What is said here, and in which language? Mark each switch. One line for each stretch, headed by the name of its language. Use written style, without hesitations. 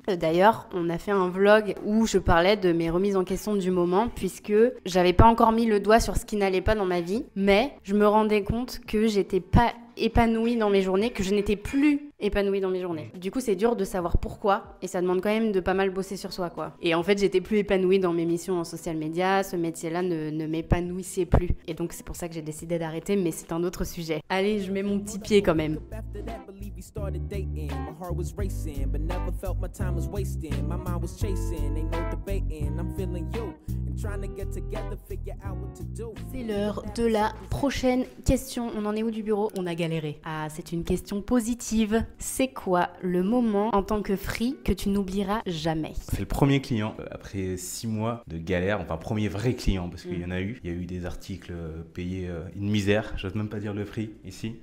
French: D'ailleurs, on a fait un vlog où je parlais de mes remises en question du moment, puisque j'avais pas encore mis le doigt sur ce qui n'allait pas dans ma vie, mais je me rendais compte que j'étais pas épanouie dans mes journées, que je n'étais plus épanouie dans mes journées. Du coup, c'est dur de savoir pourquoi et ça demande quand même de pas mal bosser sur soi, quoi. Et en fait, j'étais plus épanouie dans mes missions en social media, ce métier-là ne m'épanouissait plus. Et donc, c'est pour ça que j'ai décidé d'arrêter, mais c'est un autre sujet. Allez, je mets mon petit pied quand même.
English: After that, believe we started dating. My heart was racing, but never felt my time was wasting. My mind was chasing, ain't no debating. I'm feeling you and trying to get together, figure out what to do.
French: C'est l'heure de la prochaine question. On en est où du bureau? On a galéré. Ah, c'est une question positive. C'est quoi le moment en tant que free que tu n'oublieras jamais? C'est le premier client après 6 mois de galère, enfin premier vrai client parce qu'il y en a eu. Il y a eu des articles payés une misère, j'ose même pas dire le prix ici.